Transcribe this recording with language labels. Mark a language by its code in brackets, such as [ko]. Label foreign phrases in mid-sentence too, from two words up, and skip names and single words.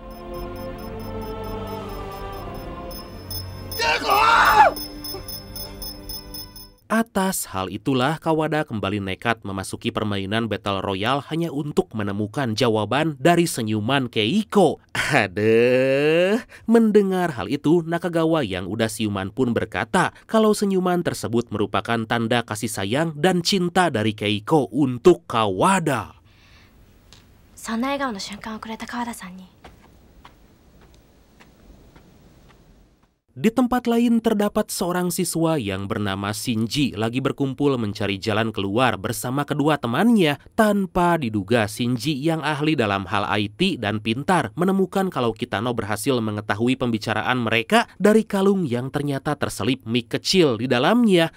[id] Atas hal itulah Kawada kembali nekat memasuki permainan Battle Royale hanya untuk menemukan jawaban dari senyuman Keiko. Aduh, mendengar hal itu Nakagawa yang udah siuman pun berkata kalau senyuman tersebut merupakan tanda kasih sayang dan cinta dari Keiko untuk Kawada. [ja] そんな笑顔の瞬間をくれた川田さんに [id] Di tempat lain terdapat seorang siswa yang bernama Shinji lagi berkumpul mencari jalan keluar bersama kedua temannya. Tanpa diduga Shinji yang ahli dalam hal IT dan pintar menemukan kalau Kitano berhasil mengetahui pembicaraan mereka dari kalung yang ternyata terselip mic kecil di dalamnya.